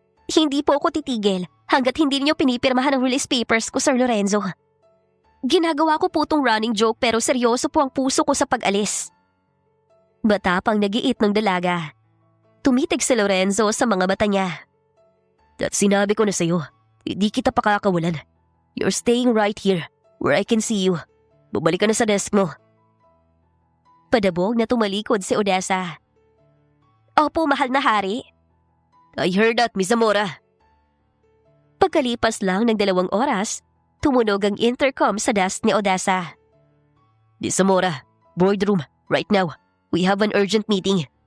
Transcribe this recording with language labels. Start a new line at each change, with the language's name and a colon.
Filipino: Hindi po ako titigil hanggat hindi niyo pinipirmahan ang release papers ko, Sir Lorenzo. Ginagawa ko po tong running joke pero seryoso po ang puso ko sa pag-alis. Matapang nagiit ng dalaga. Tumitig si Lorenzo sa mga mata niya. At sinabi ko na sa'yo, hindi kita pakakawalan.
English: You're staying right here where I can see you.
Filipino: Bumalik ka na sa desk mo. Padabog na tumalikod si Odessa. Opo, mahal na hari.
English: I heard that, Miss Zamora.
Filipino: Pagkalipas lang ng 2 oras, tumunog ang intercom sa desk ni Odessa.
English: Miss Zamora, boardroom, right now. We have an urgent meeting.